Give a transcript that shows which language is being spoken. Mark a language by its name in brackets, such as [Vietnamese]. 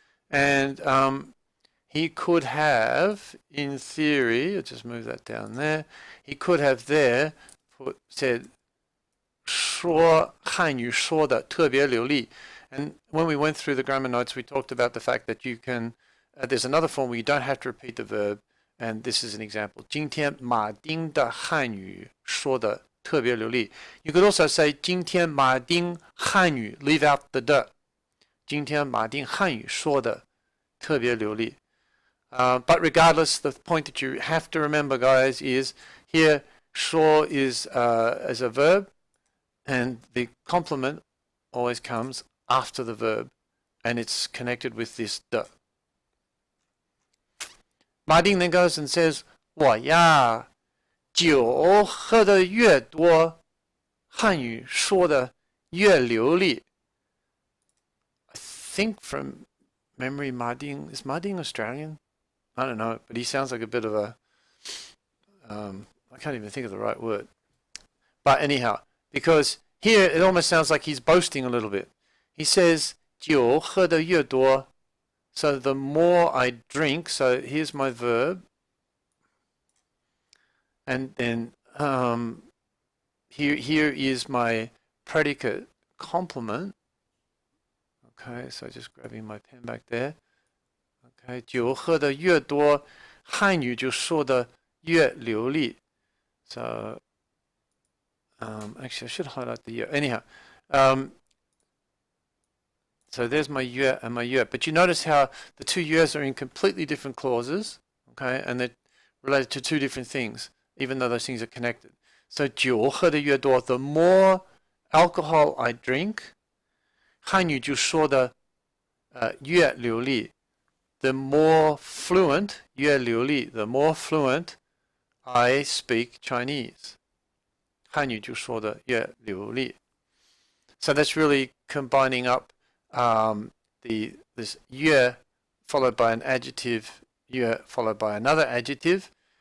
[English] And he could have, in theory, I'll just move that down there. He could have there said [Chinese] 说汉语说的特别流利. [English] And when we went through the grammar notes, we talked about the fact that you can, there's another form where you don't have to repeat the verb, and this is an example. [Chinese] 今天马丁的汉语说的特别流利. [English] You could also say [Chinese] 今天马丁汉语 [English] leave out the de. [Chinese] 今天马丁汉语说的特别流利. [English] But regardless, the point that you have to remember, guys, is here 说 is as a verb, and the complement always comes after the verb, and it's connected with this de. Ma Ding then goes and says, [Chinese] 我呀酒喝得越多汉语说得越流利. [English] I think from memory, is Ma Ding Australian? I don't know, but he sounds like a bit of a I can't even think of the right word. But anyhow, because here it almost sounds like he's boasting a little bit. He says [Chinese] 酒喝得越多. [English] So the more I drink, so here's my verb, and then here is my predicate complement. Okay, so just grabbing my pen back there. [Chinese] Okay, 酒喝得越多，汉语就说得越流利. [English] So actually I should highlight the year. Anyhow, so there's my yue and my yue. But you notice how the two yues are in completely different clauses, okay, and they're related to two different things, even though those things are connected. [Chinese] So 酒喝得越多, [English] the more alcohol I drink, [Chinese] 汉语就说得越流利. [English] The more fluent, [Chinese] 越流利, [English] the more fluent I speak Chinese. [Chinese] 汉语就说得越流利. [English] So that's really combining up this 越 followed by an adjective, 越 followed by another adjective.